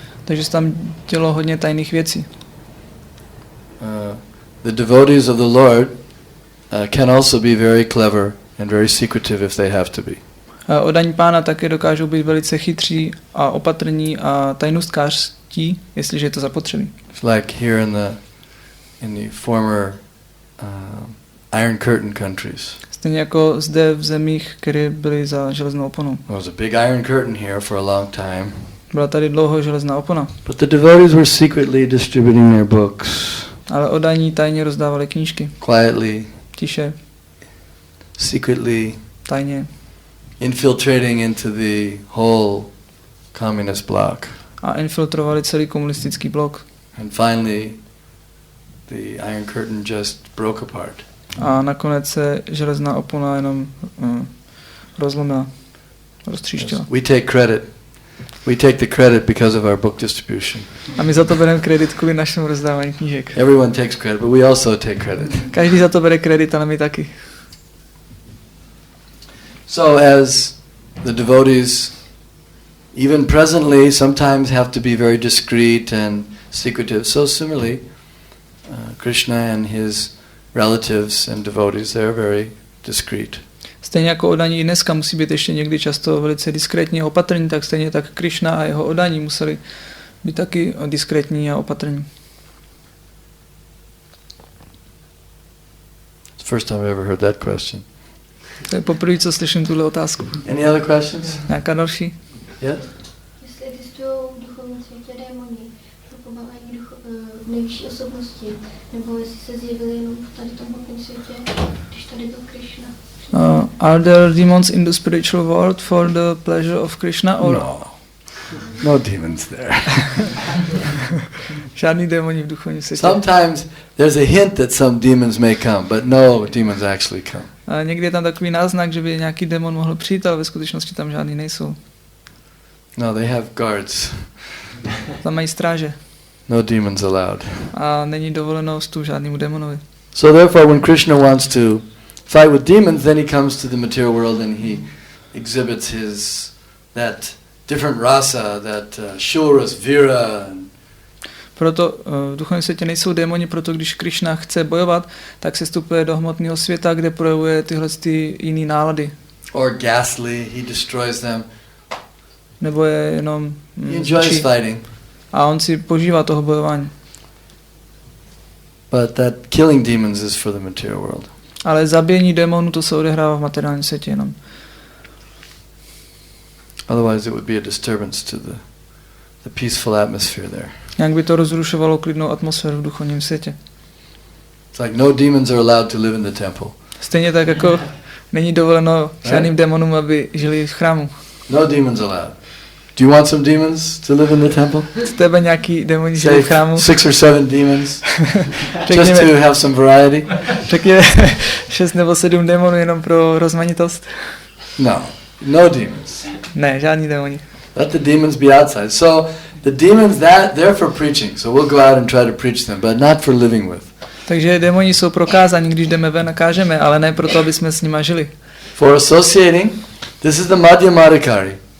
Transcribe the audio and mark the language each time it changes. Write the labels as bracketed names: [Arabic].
[Czech] Takže se tam dělo hodně tajných věcí. [English] The devotees of the Lord can also be very clever and very secretive if they have to be. [Czech] Oddaní Pána také dokážou být velice chytří a opatrní a tajnůstkářští, jestliže je to zapotřebí. [English] It's like here in the former Iron Curtain countries. [Czech] Stejně jako zde v zemích, které byly za železnou oponou. [English] There was a big Iron Curtain here for a long time. [Czech] Byla tady dlouho železná opona. [English] But the devotees were secretly distributing their books. [Czech] Ale oddaní tajně rozdávali knížky. [English] Quietly. [Czech] Tiše. [English] Secretly. [Czech] Tajně. [English] Infiltrating into the whole communist bloc. [Czech] A infiltrovali celý komunistický blok. [English] And finally, the Iron Curtain just broke apart. [Czech] A nakonec se železná opona jenom rozlomila, roztříštila. [English] We take credit. We take the credit because of our book distribution. [Czech] A my za to bereme kredit kvůli našemu rozdávání knížek. [English] Everyone takes credit, but we also take credit. [Czech] Každý za to bere kredit, ale my taky. [English] So as the devotees, even presently, sometimes have to be very discreet and secretive. So similarly, Krishna and his relatives and devotees, they're very discreet. [Czech] Stejně jako oddaní i dneska musí být ještě někdy často velice diskrétní a opatrní, tak stejně tak Krishna a jeho oddaní museli být taky diskrétní a opatrní. [English] It's the first time I've ever heard that question. [Czech] To je poprvé, co slyším tuhle otázku. [English] Any other questions? [Czech] Nějaká další? [English] Yes? [Czech] Jestli existují v duchovním světě démoni, propovávají nejvyšší osobnosti, nebo jestli se zjevili jenom v tady tomhle světě, když tady byl Krishna. [English] Are there demons in the spiritual world for the pleasure of Krishna? Or? No. No demons there. [Czech] Žádný démoni v duchovním světě. [English] Sometimes there's a hint that some demons may come, but no demons actually come. [Czech] A někdy je tam takový náznak, že by nějaký démon mohl přijít, ale ve skutečnosti tam žádný nejsou. [English] No, they have guards. [Czech] Tam mají stráže. [English] No demons allowed. [Czech] A není dovoleno vstup žádnému démonovi. [English] So therefore, when Krishna wants to fight with demons, then he comes to the material world and he exhibits that different rasa, that Shuras, Vira. [Czech] Proto v duchovním světě nejsou démoni, proto když Krishna chce bojovat, tak se vstupuje do hmotného světa, kde projevuje tyhle jiné nálady. [English] Or ghastly, he destroys them. [Czech] Nebo je jenom [English] He enjoys fighting. [Czech] A on si požívá toho bojování. [English] But that killing demons is for the material world. [Czech] Ale zabíjení démonů, to se odehrává v materiálním světě jenom. [English] Otherwise it would be a disturbance to the peaceful atmosphere there. [Czech] Jak by to rozrušovalo klidnou atmosféru v duchovním světě. [English] It's like no demons are allowed to live in the temple. [Czech] Stejně tak jako není dovoleno žádným démonům, aby žili v chrámu. [English] No demons allowed. Do you want some demons to live in the temple? [Czech] Z tebe nějaký démoni žili v chrámu? [English] 6 or 7 demons. Just to have some variety. [Czech] Řekněme 6 nebo 7 démonů jenom pro rozmanitost. [English] No demons. [Czech] Ne, žádný démoni. [English] Let the demons be outside. So the demons, they're for preaching. So we'll go out and try to preach them, but not for living with. [Czech] Takže démoni jsou prokázáni, když jdeme ven a kážeme, ale ne proto, aby jsme s nima žili. [English] For associating, this is the Madhyama Adhikari.